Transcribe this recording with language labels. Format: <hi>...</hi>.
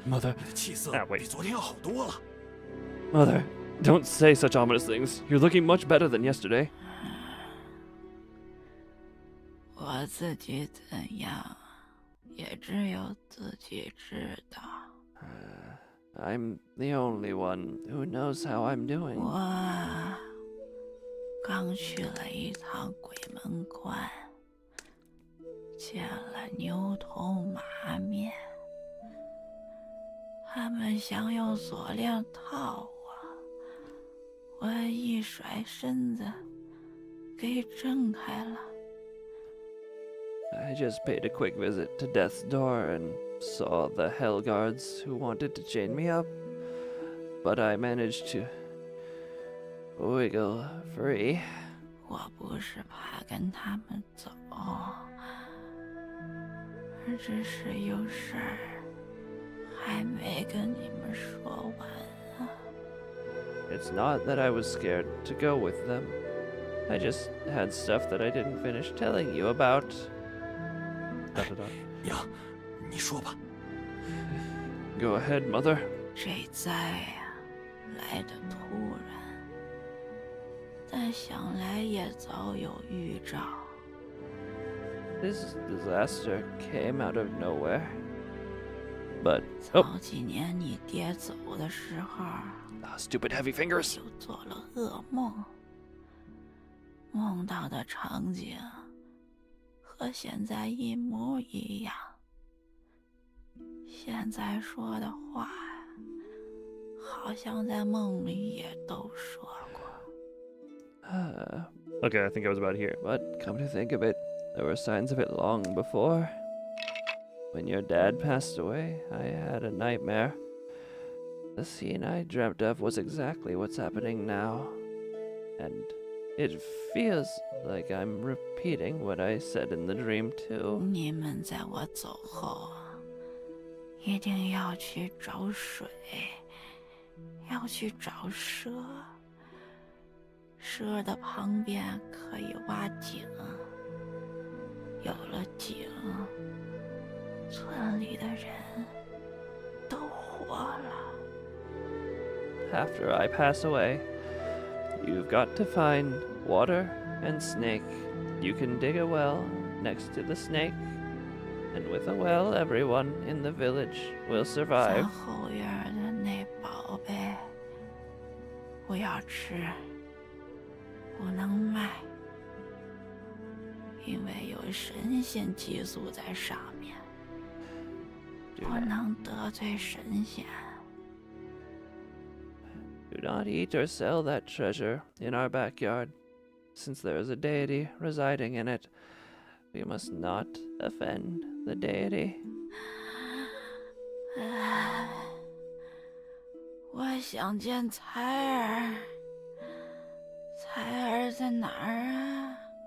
<en>Mother.</en> <zh>你的气色</zh> <en>Ah, wait.</en> <zh>比昨天要好多了。</zh> <en>Mother, don't say such ominous things. You're looking much better than yesterday.</en> <zh>我自己怎样，也只有自己知道。</zh> <en>I'm the only one who knows how I'm doing.</en> <zh>我刚去了一趟鬼门关，见了牛头马面，他们想用锁链套我，我一甩身子，给挣开了。</zh> <en>I just paid a quick visit to Death's Door and saw the Hell Guards who wanted to chain me up, but I managed to wiggle free.</en> <zh>我不是怕跟他们走，只是有事儿还没跟你们说完啊。</zh> <en>It's not that I was scared to go with them. I just had stuff that I didn't finish telling you about.</en> <zh>呀，你说吧。</zh> <en>Go ahead, Mother.</en> <zh>这灾呀，来得突然，但想来也早有预兆。</zh> <en>This disaster came out of nowhere. But</en> <zh>早几年你爹走的时候，</zh> <en>stupid heavy fingers.</en> <zh>就做了噩梦，梦到的场景和现在一模一样。现在说的话，好像在梦里也都说过。</zh> <en>Okay, I think I was about here. But come to think of it, there were signs of it long before. When your dad passed away, I had a nightmare. The scene I dreamt of was exactly what's happening now. And it feels like I'm repeating what I said in the dream, too.</en> <zh>你们在我走后，一定要去找水，要去找蛇。蛇的旁边可以挖井，有了井，村里的人都活了。</zh> <en>After I pass away, you've got to find water and snake. You can dig a well next to the snake, and with a well, everyone in the village will</en> <zh>咱</zh> <en>survive.</en> <zh>后院的那宝贝，不要吃，不能卖，因为有神仙寄宿在上面，</zh> <en>Do</en> <zh>不</zh> <en>not,</en> <zh>能得罪神仙。</zh> <en>do not eat or sell that treasure in our backyard. Since there is a deity residing in it, we must not offend the deity.</en> <zh>我想见彩儿，彩儿在哪儿啊？</zh>